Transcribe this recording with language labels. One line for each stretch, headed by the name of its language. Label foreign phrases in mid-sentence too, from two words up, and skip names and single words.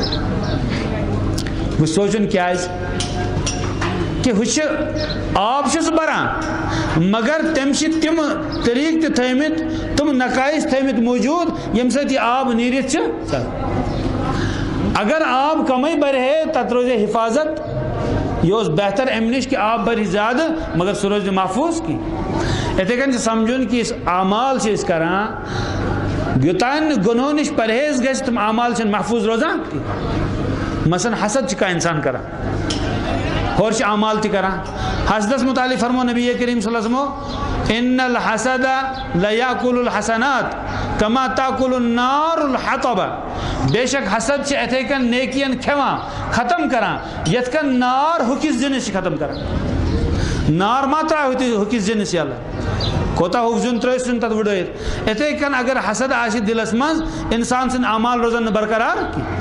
Kashmiri: وۄنۍ سونٛچُن کیٛازِ کہ ہُہ چھِ آب چھُ سُہ بران مگر تٔمۍ چھِ تِم طریٖقہٕ تہِ تھٲومٕتۍ تِم نقائص تھٲومٕتۍ موٗجوٗد ییٚمہِ سۭتۍ یہِ آب نیٖرِتھ چھِ اگر آب کمٕے برِ ہے تتھ روزِ حفاظت یہ اوس بہتر امہِ نِش کہ آب بھرِ زیادٕ مگر سُہ روزِ محفوظ کینٛہہ. یِتھَے کٔنۍ چھِ سمجھُن کہ یُس اعمال چھِ أسۍ کران یوٚتانۍ نہٕ گنہو نِش پرہیز گژھِ تِم اعمال چھِنہٕ محفوظ روزان کینٛہہ. مثلاً حسد چھِ کانٛہہ انسان کران ہور چھِ اعمال تہِ کران. حسدس متعلق فرمو نبی کریم
Arabic: صلی اللہ علیہ وسلم ان الحسد لیاکل الحسنات کما تاکل النار الحطب.
Kashmiri: بے شک حسد چھِ اتھے کن نیکین کھیوان ختم کران یتھ کن نار ہوکس جنس چھِ ختم کران. نار ما ترٛایہِ ہوکس جنس یلہٕ کوتاہ ہوٚکھ زیُن ترٛٲوِتھ ژھٕن تتھ وٕڈٲیِتھ. اتھے کن اگر حسد آسہِ دلس منٛز انسان سٕنٛدۍ اعمال روزن نہٕ برقرار کینٛہہ.